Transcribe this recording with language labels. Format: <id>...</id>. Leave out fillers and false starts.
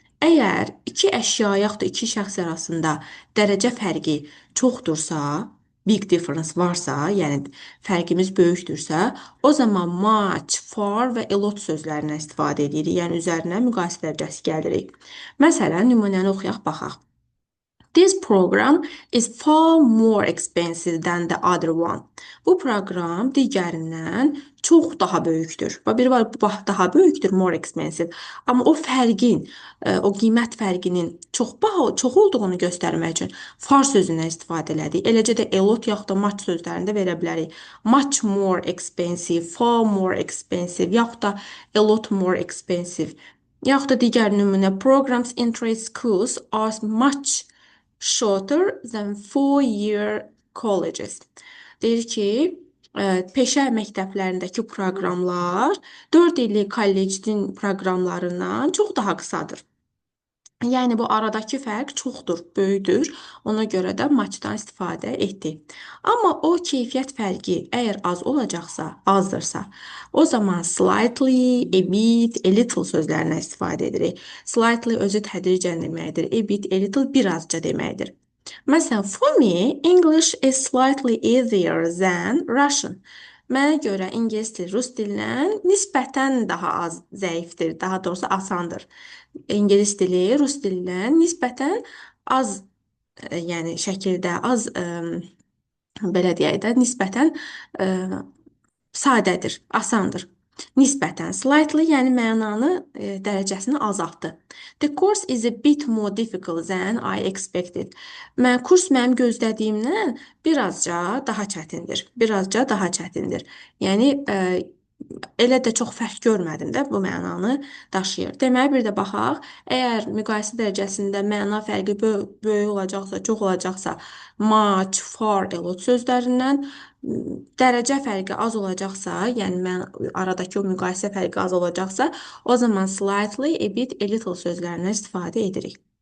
<az>Əgər iki əşya yaxud da iki şəxs arasında dərəcə fərqi çoxdursa,</az> <en>big difference</en> <az>varsa, yəni fərqimiz böyükdürsə, o zaman much, far və a lot sözlərindən istifadə edirik. Yəni üzərinə müqayisə dərəcəsi gəlirik. Məsələn, nümunəni oxuyaq, baxaq.</az> <en>This program is far more expensive than the other one.</en> <az>Bu proqram digərindən çox daha böyükdür. Biri var, bu daha böyükdür,</az> <en>more expensive.</en> <az>Amma o fərqin, o qiymət fərqinin çox olduğunu göstərmək üçün far sözündən istifadə elədik. Eləcə də a lot yaxud da much sözlərini də verə bilərik.</az> <en>Much more expensive, far more expensive,</en> <az>yaxud da</az> <en>a lot more expensive.</en> <az>Yaxud da digər nümunə,</az> <en>programs in trade schools are much shorter than 4-year colleges.</en> <az>Deyir ki, peşə məktəblərindəki proqramlar 4 illik kollecin proqramlarından çox daha qısadır. Yəni bu aradakı fərq çoxdur, böyükdür. Ona görə də matchdan istifadə etdik. Amma o keyfiyyət fərqi əgər az olacaqsa, azdırsa, o zaman slightly, a bit, a little sözlərindən istifadə edirik. Slightly özü tədricən deməkdir. A bit, a little birazca deməkdir. Məsələn,</az> <en>for me, English is slightly easier than Russian.</en> <az>Mənə görə ingilis dili rus dilindən nisbətən daha az zəifdir, daha doğrusu asandır. İngilis dili rus dilindən nisbətən az, yəni şəkildə az, belə deyək də, nisbətən sadədir, asandır. Nisbətən slightly, yəni mənanı dərəcəsini azaltdı.</az> <en>The course is a bit more difficult than I expected.</en> <az>Kurs mənim gözlədiyimdən birazca daha çətindir. Birazca daha çətindir. Yəni elə də çox fərq görmədim də bu mənanı daşıyır. Deməli bir də baxaq. Əgər müqayisə dərəcəsində məna fərqi böyük olacaqsa, çox olacaqsa, much, far, a lot sözlərindən, dərəcə fərqi az olacaqsa, yəni aradakı o müqayisə fərqi az olacaqsa, o zaman slightly, a bit, a little sözlərindən istifadə edirik.</az>